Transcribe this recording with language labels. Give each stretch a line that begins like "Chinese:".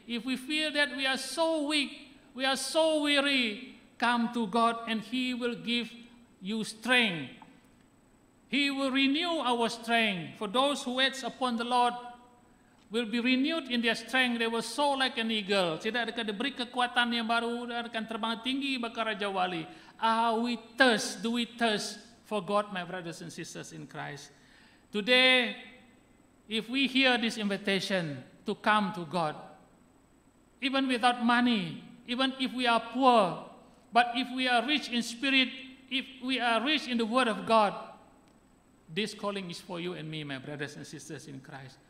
English: If we feel that we are so weak, we are so weary, come to God and He will give you strength. He will renew our strength. For those who wait upon the Lord will be renewed in their strength. They will soar like an eagle.
Malay: Tidak akan diberi kekuatan yang baru, dan akan terbang tinggi bakal Raja Wali.
English: Do we thirst for God, my brothers and sisters in Christ? Today, if we hear this invitation to come to God, even without money, even if we are poor, but if we are rich in spirit, if we are rich in the Word of God, this calling is for you and me, my brothers and sisters in Christ.